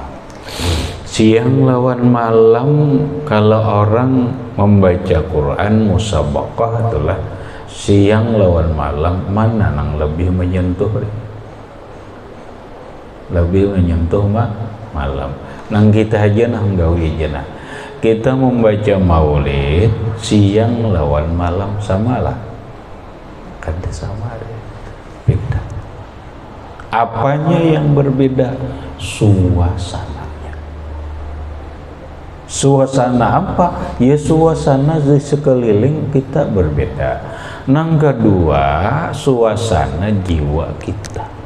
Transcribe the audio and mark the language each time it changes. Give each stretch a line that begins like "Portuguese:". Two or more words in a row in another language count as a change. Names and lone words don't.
Indonesian: Siang lawan malam, kalau orang membaca Quran musabaqah itulah siang lawan malam, mana yang lebih menyentuh? Lebih menyentuh malam.
Banjar: Nang kita aja nang gawi aja nah. Kita membaca maulid siang lawan malam samalah. Kada sama deh. Beda.
Indonesian: Apanya yang berbeda? Suasananya. Suasana apa? Ya suasana di sekeliling kita berbeda. Nang kedua, suasana jiwa kita.